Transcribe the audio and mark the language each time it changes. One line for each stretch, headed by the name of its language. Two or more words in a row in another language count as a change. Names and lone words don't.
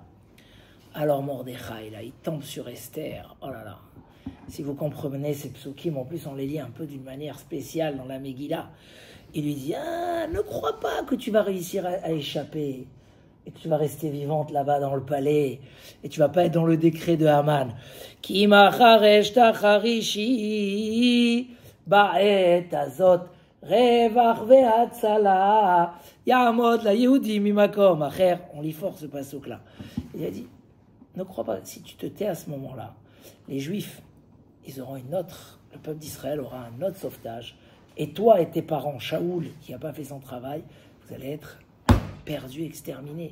French: Alors Mordechai, là, il tombe sur Esther. Oh là là. Si vous comprenez ces psukim, en plus, on les lit un peu d'une manière spéciale dans la Megillah. Il lui dit, ne crois pas que tu vas réussir à échapper. Et que tu vas rester vivante là-bas dans le palais, et tu vas pas être dans le décret de Haman.
Hebrew: כי מחרש תחרישי בעת הזאת רוח והצלה יעמוד ליהודים ממקום אחר.
French: On lit fort ce passouk-là. Il a dit, ne crois pas, si tu te tais à ce moment-là, les Juifs, ils auront le peuple d'Israël aura un autre sauvetage. Et toi et tes parents, Shaoul, qui n'a pas fait son travail, vous allez être perdus, exterminés.